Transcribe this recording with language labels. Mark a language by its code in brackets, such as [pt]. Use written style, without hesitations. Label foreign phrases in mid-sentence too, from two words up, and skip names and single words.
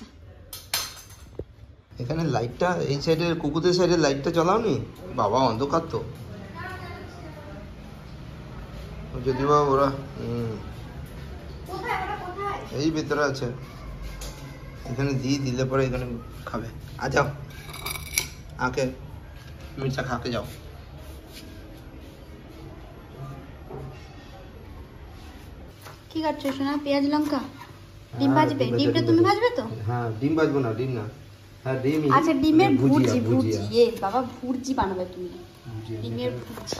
[bn] এখানে লাইটটা এই সাইডের কুকুরের সাইডের লাইটটা জ্বালাও নি বাবা, অন্ধকার তো যদি বা ওরা এই ভেতরে আছে, এখানে দিয়ে দিলে পরে এখানে খাবে। [hi] आ जाओ आके मिर्चा खा के जाओ। [bn] কি কাটছো সোনা? পেঁয়াজ লঙ্কা? ডিম ভাজবে? ডিমটা তুমি ভাজবে তো? হ্যাঁ ডিম ভাজবো না, ডিম না, হ্যাঁ ডিম। আচ্ছা ডিমের ভুর্জি, ভুজিয়া এ বাবা ভুর্জি বানাবে তুমি, ডিমের ভুর্জি।